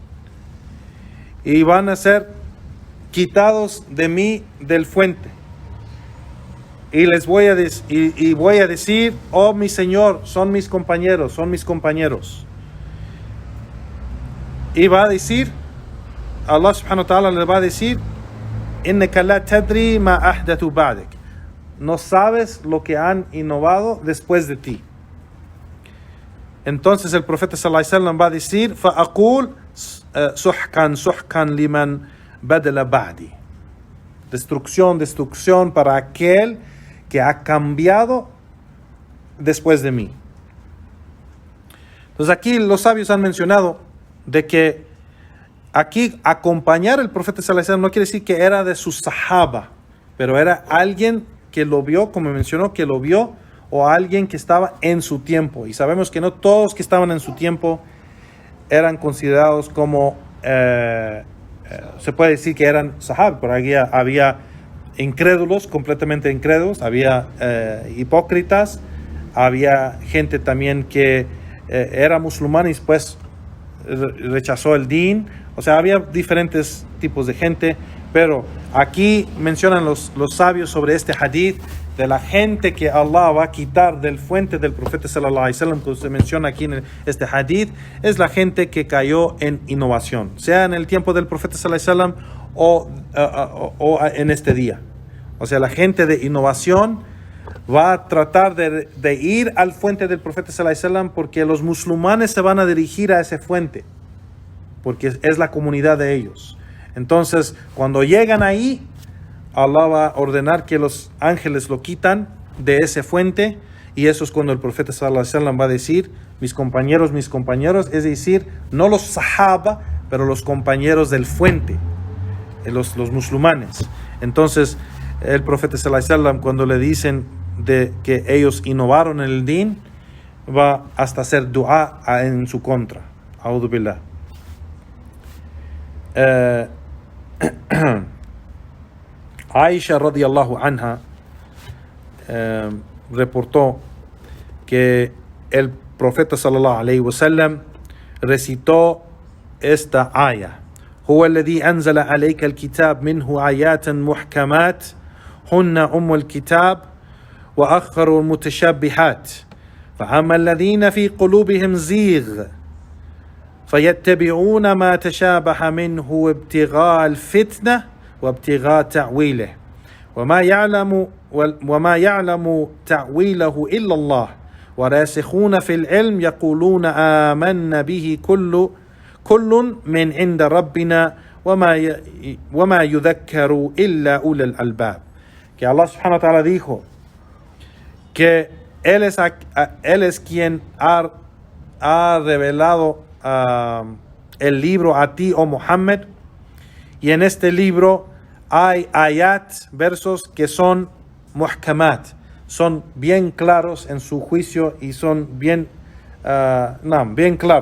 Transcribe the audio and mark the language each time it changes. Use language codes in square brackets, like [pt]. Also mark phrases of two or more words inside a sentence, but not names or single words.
[es] Y van a ser quitados de mí del fuente. Y les voy a decir, oh mi Señor, son mis compañeros. Y va a decir, Allah [ar] سبحانه وتعالى [es] le va a decir, [ar] إنك لا تدري ما أحدثوا بعدك. [es] No sabes lo que han innovado después de ti. Entonces el profeta [ar] صلى الله عليه وسلم [es] va a decir, [ar] فأقول سحقا لمن بدل بعدي. [es] Destrucción para aquel que ha cambiado después de mí. Entonces aquí los sabios han mencionado de que aquí acompañar al profeta [ar] صلى الله عليه وسلم [es] no quiere decir que era de su sahaba, pero era alguien que lo vio, como mencionó, que lo vio, o alguien que estaba en su tiempo. Y sabemos que no todos que estaban en su tiempo eran considerados como, se puede decir que eran sahaba, pero había incrédulos, completamente incrédulos, había hipócritas, había gente también que era musulmán y después rechazó el din. O sea, había diferentes tipos de gente, pero aquí mencionan los sabios sobre este hadith de la gente que Allah va a quitar del fuente del profeta [ar] صلى الله عليه وسلم, [es] que se menciona aquí en este hadith, es la gente que cayó en innovación, sea en el tiempo del profeta [ar] صلى الله عليه وسلم [es] o en este día. O sea, la gente de innovación va a tratar de ir al fuente del profeta [ar] صلى الله عليه وسلم, [es] porque los musulmanes se van a dirigir a ese fuente, porque es la comunidad de ellos. Entonces, cuando llegan ahí, Allah va a ordenar que los ángeles lo quitan de ese fuente, y eso es cuando el profeta [ar] صلى الله عليه وسلم [es] va a decir, mis compañeros, es decir, no los sahaba, pero los compañeros del fuente, los musulmanes. Entonces, el profeta [ar] صلى الله عليه وسلم, [es] cuando le dicen de que ellos innovaron en el din, va hasta hacer dua en su contra. [ar] أعوذ بالله. [es] Aisha [ar] رضي الله عنها [es] reportó que el profeta [ar] صلى الله عليه و sallam [es] recitó esta aya: [ar] هو الذي أنزل عليك الكتاب منه آيات محكمات هن أم الكتاب وأخر المتشابهات فأما الذين في قلوبهم زيغ فيتبعون ما تشابه منه ابتغاء الفتنة وابتغاء تعويله وما يعلم تعويله إلا الله وراسخون في العلم يقولون آمنا به كل من عند ربنا وما يذكر إلا أولي الألباب. [es] Que Allah [ar] سبحانه وتعالى [es] dijo que Él es quien ha revelado el libro a ti, oh Muhammad, y en este libro hay ayat, versos que son muhkamat, son bien claros en su juicio y son bien claros.